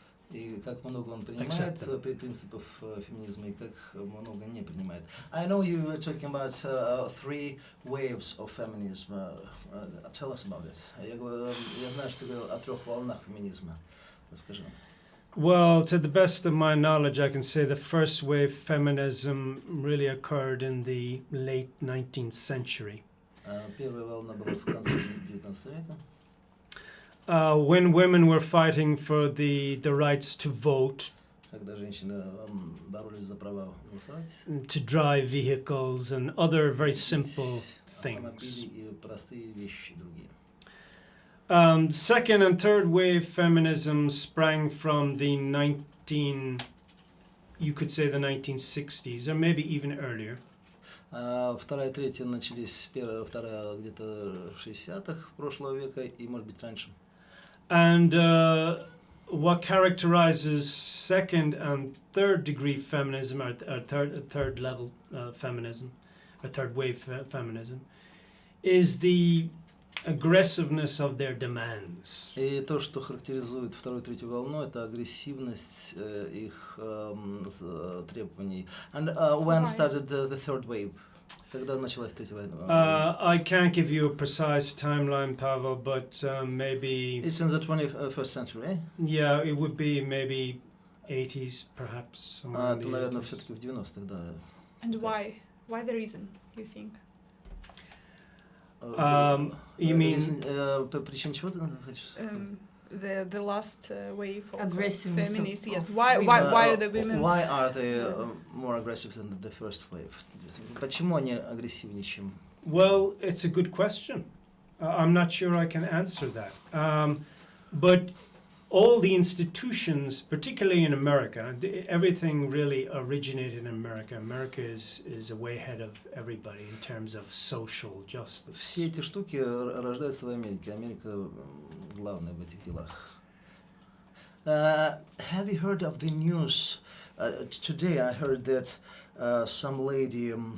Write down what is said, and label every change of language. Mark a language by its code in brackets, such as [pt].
[ru] И как много он принимает принципов феминизма и как много не принимает. [en] I know you were talking about 3 waves of feminism. Tell us about it. [ru] Я знаю, что ты говорил о 3 волнах феминизма. Расскажи нам. [en] Well, to the best of my knowledge, I can say the first wave feminism really occurred in the late 19th century. [ru] Первая волна была в конце 19 века. [en] When women were fighting for the rights to vote, [ru] Когда женщины боролись за права голосовать, [en] to drive vehicles and other very simple things. [ru] Автомобили и простые вещи другие. [en] Second and third wave feminism sprang from the 1960s, or maybe even earlier. [ru] Вторая и третья начались, вторая где-то 60-х прошлого века и, может быть, раньше. [en] And what characterizes second and third degree feminism, or third level feminism, or third wave feminism, is the aggressiveness of their demands. [ru] И то, что характеризует вторую и третью волну, это агрессивность их требований. [en] And when started the third wave? [ru] Когда началась третья волна? [en] I can't give you a precise timeline, Pavel, but maybe... It's in the 21st century, eh? Yeah, it would be maybe 80s, perhaps. [ru] Это, наверное, все-таки в 90-х, да. [en] And why? Why the reason, you think? You mean... [ru] Причин чего ты хочешь сказать? [en] The last wave of aggressiveness feminists, of yes. women. Why are the women... Why are they more aggressive than the first wave? [ru] Почему они агрессивнее, чем... [en] Well, it's a good question. I'm not sure I can answer that. But all the institutions, particularly in America, everything really originated in America. America is way ahead of everybody in terms of social justice. [ru] Все эти штуки рождаются в Америке. Америка главная в этих делах. [en] Have you heard of the news? Today I heard that some lady,